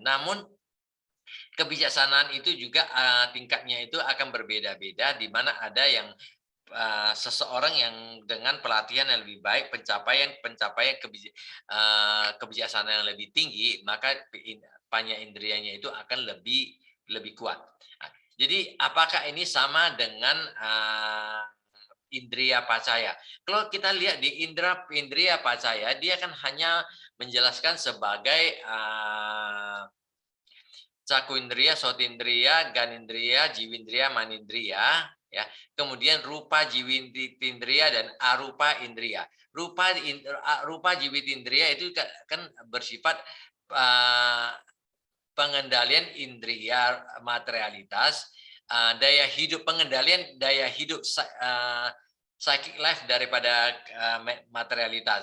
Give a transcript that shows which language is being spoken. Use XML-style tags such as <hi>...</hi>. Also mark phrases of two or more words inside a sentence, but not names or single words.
<id>Namun kebijaksanaan itu juga tingkatnya itu akan berbeda-beda, di mana ada yang seseorang yang dengan pelatihan yang lebih baik, pencapaian kebijaksanaan yang lebih tinggi, maka panya indrianya itu akan lebih kuat. Nah, jadi apakah ini sama dengan</id> <pi>indria pacaya?</pi> <id>Kalau kita lihat di</id> <pi>indria pacaya,</pi> <id>dia kan hanya menjelaskan sebagai</id> <pi>caku indria, sotindria, ganindria, jiwindria, manindria,</pi> <id>ya. Kemudian</id> <pi>rupa jiwitindria</pi> <id>dan</id> <pi>arupa indria. Rupa jiwitindria</pi> <id>itu kan bersifat pengendalian indria materialitas, pengendalian daya hidup</id> <en>psychic life</en> <id>daripada materialitas.</id>